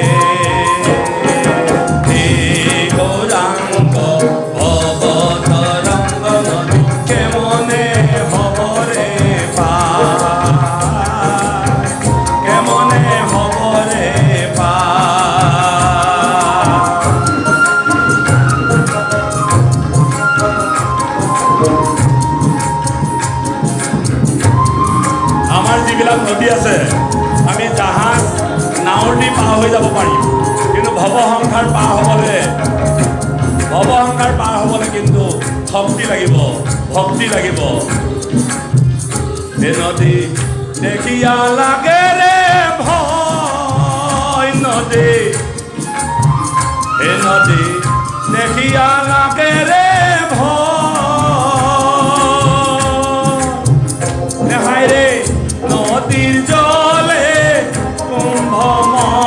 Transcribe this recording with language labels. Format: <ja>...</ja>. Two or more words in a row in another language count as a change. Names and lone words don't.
<bn>হে গৌরাঙ্গ ভবতরঙ্গ নদী কেমনে হবরে পার। কেমনে হবরে পার।</bn> <as>আমাৰ যিবিলাক নদী আছে আমি জাহাজ নাৱৰ দি পাৰ হৈ যাব পাৰিম, কিন্তু ভৱসংসাৰ পাৰ হ'বলৈ কিন্তু শক্তি লাগিব, ভক্তি লাগিব।</as> <bn>এ নদী দেখিয়া লাগে রে ভয়, নদী এ নদী দেখিয়া লাগে রে ভয়। হায় রে নদীর জলে কুম্ভ</bn>